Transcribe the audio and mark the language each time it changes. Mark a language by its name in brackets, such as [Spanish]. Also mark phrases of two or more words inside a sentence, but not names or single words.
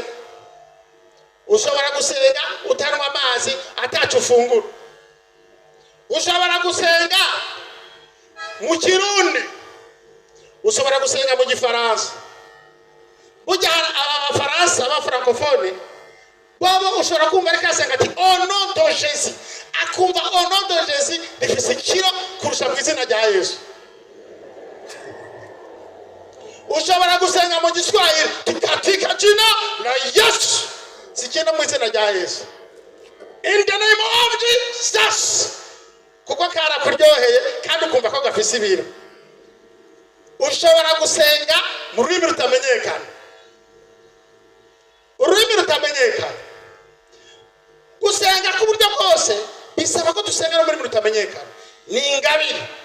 [Rundi] ushobora gusenga utanywa amazi atacu ufungura ushobora gusenga mu Kirundi ushobora gusenga mu Gifaransa burya abafaransa abafrancofone baba ushobora kumva ariko asenga ati [French] au nom de Jésus [Rundi] akumva [French] au nom de Jésus [Rundi] rifise ikiro kurusha mu izina rya Yesu ushobora gusenga mu Giswahili [Swahili] katika jina la Yesu [Rundi] sikenda mu izina rya Yesu [English] in the name of Jesus [Rundi] kuko kara kuryoheye kandi ukumva ko gafise ibiro ushobora gusenga mu rurimi rutamenyekana ururimi rutamenyekana gusenga ku buryo bwose bisaba ko dusengera muri rutamenyekana ni ingabire